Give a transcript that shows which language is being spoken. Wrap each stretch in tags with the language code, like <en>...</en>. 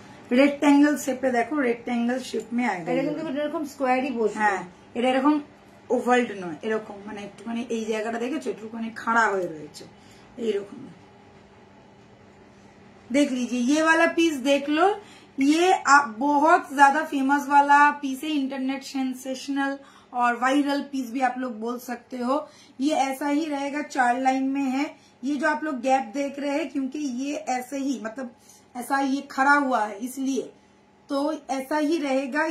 <hi>Rectangle shape पे देखो, rectangle shape में आएगा।</hi> <bn>এটা কিন্তু এরকম স্কোয়ারই বসবে। হ্যাঁ এটা এরকম ওভালড নয়, এরকম মানে একটুখানি এই জায়গাটা দেখেছো, একটুখানি খাড়া হয়ে রয়েছে এইরকম।</bn> <hi>देख लीजिए ये वाला पीस देख लो, ये बहुत ज्यादा फेमस वाला पीस है, इंटरनेट सेंसेशनल और वायरल पीस भी आप लोग बोल सकते हो। ये ऐसा ही रहेगा, 4 लाइन में है। ये जो आप लोग गैप देख रहे हैं, क्योंकि ये ऐसे ही मतलब ऐसा ये खड़ा हुआ है, इसलिए तो ऐसा ही रहेगा।</hi>